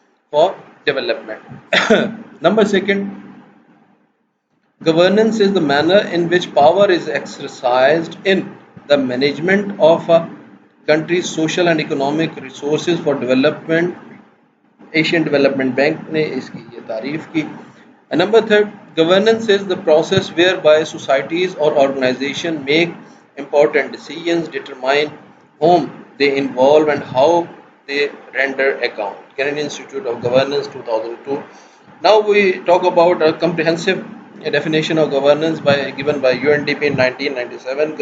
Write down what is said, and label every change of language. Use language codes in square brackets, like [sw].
[en] for development. Number second, governance is the manner in which power is exercised in the management of a country's social and economic resources for development. [ur] Asian Development Bank نے اس کی یہ تعریف کی. [en] Number third, governance is the process whereby societies or organizations make important decisions, determine whom they involve and how they render account. Canadian Institute of Governance 2002. Now we talk about a comprehensive definition of governance given by UNDP in 1997.